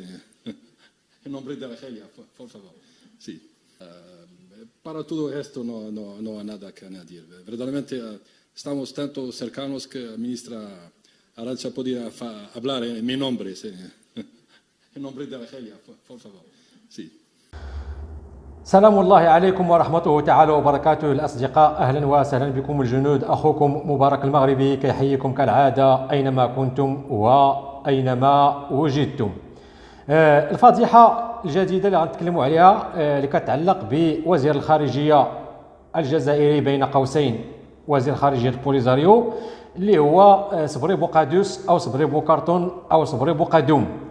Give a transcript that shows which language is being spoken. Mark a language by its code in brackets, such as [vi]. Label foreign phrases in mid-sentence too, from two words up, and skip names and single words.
[es] En nombre de Argelia, por favor. Sí. Para todo o resto no há nada que añadir. Verdaderamente estamos tanto cercanos que a ministra Arantxa podría hablar en mi nombre, sí. En nombre de Argelia, por favor. Sí. [ar] سلام الله عليكم ورحمته تعالى وبركاته الأصدقاء، أهلا وسهلا بكم الجنود. أخوكم مبارك المغربي كيحييكم كالعادة أينما كنتم وأينما وجدتم. الفضيحة الجديدة اللي غنتكلموا عليها اللي كتعلق بوزير الخارجية الجزائري بين قوسين وزير خارجية البوليزاريو اللي هو صبري بوقادوس أو صبري بوكرتون أو صبري بوقادوم.